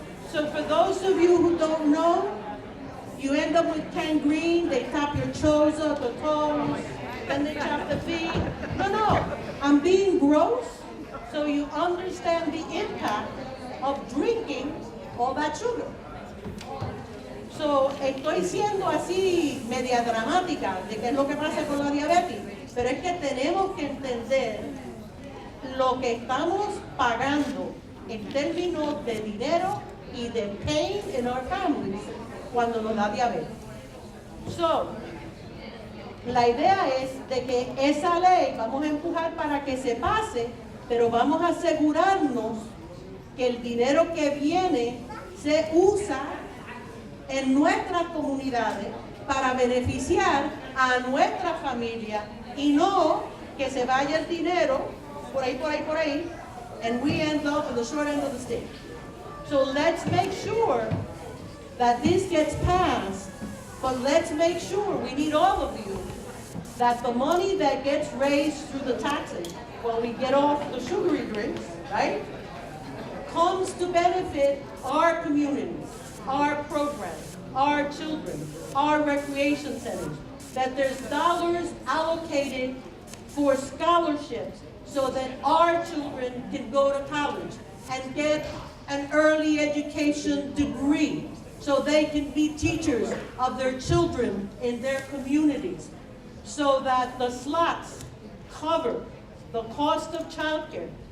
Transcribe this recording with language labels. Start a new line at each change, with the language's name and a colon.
English: So for those of you who don't know, you end up with gangrene, they tap your toes up, the toes, then they chop the feet. No, I'm being gross so you understand the impact of drinking all that sugar.
Spanish: So estoy siendo así media dramática de qué es lo que pasa con la diabetes, pero es que tenemos que entender lo que estamos pagando en términos de dinero y de
English: pain in our families
Spanish: cuando nos da diabetes. So, la idea es de que esa ley vamos a empujar para que se pase, pero vamos a asegurarnos que el dinero que viene se usa en nuestras comunidades para beneficiar a nuestra familia y no que se vaya el dinero por ahí,
English: and we end up on the short end of the stick. So let's make sure that this gets passed, but let's make sure, we need all of you, that the money that gets raised through the taxes, when we get off the sugary drinks, right, comes to benefit our communities, our programs, our children, our recreation centers, that there's dollars allocated for scholarships so that our children can go to college and get an early education degree so they can be teachers of their children in their communities, so that the slots cover the cost of childcare.